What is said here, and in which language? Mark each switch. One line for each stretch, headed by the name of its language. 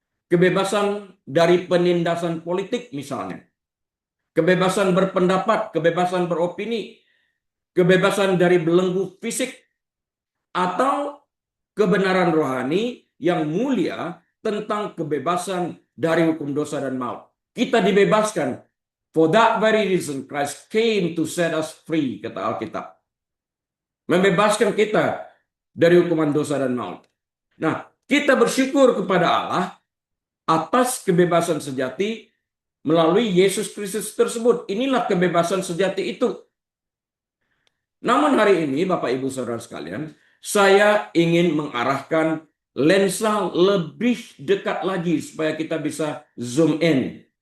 Indonesian: Kebebasan dari penindasan politik misalnya. Kebebasan berpendapat, kebebasan beropini, kebebasan dari belenggu fisik, atau kebenaran rohani yang mulia tentang kebebasan dari hukum dosa dan maut. Kita dibebaskan.
English: For that very reason, Christ came to set us free,
Indonesian: kata Alkitab. Membebaskan kita dari hukuman dosa dan maut. Nah, kita bersyukur kepada Allah atas kebebasan sejati melalui Yesus Kristus tersebut. Inilah kebebasan sejati itu. Namun hari ini, Bapak Ibu Saudara sekalian, saya ingin mengarahkan lensa lebih dekat lagi supaya kita bisa zoom in.